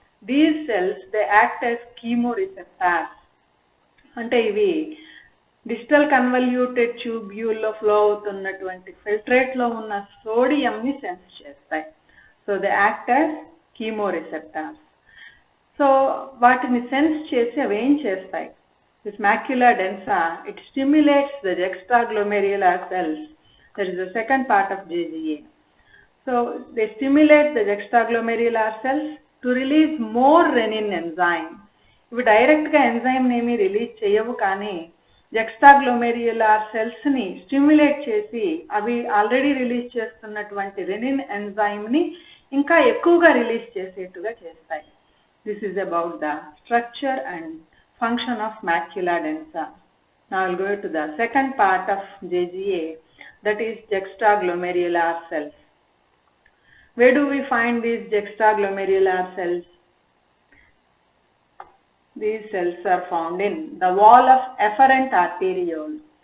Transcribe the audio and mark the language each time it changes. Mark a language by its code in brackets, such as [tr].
[en] These cells, they act as chemoreceptors. [te] అంటే ఇవి digital convoluted ట్యూబ్యూల్లో flow అవుతున్నటువంటి ఫిల్ట్రేట్లో ఉన్న సోడియంని సెన్స్ చేస్తాయి. [en] So they act as chemoreceptors. So [te] వాటిని సెన్స్ చేసి అవి ఏం చేస్తాయి? [en] This macula densa, it stimulates the juxtaglomerular cells. That is the second part of JGA. So they stimulate the juxtaglomerular cells to release more renin enzyme. [te] ఇవి డైరెక్ట్గా enzyme ఏమీ release చేయవు, కానీ జక్స్టాగ్లోమెరులార్ సెల్స్ని స్టిమ్యులేట్ చేసి అవి ఆల్రెడీ రిలీజ్ చేస్తున్నటువంటి రెనిన్ ఎంజైమ్ని ఇంకా ఎక్కువగా రిలీజ్ చేసేట్టుగా చేస్తాయి. [en] This is about the structure and function of macula densa. Now I'll go to the second part of JGA, that is juxtaglomerular cells. Where do we find these juxtaglomerular cells? These cells are found in the wall of efferent arteriole.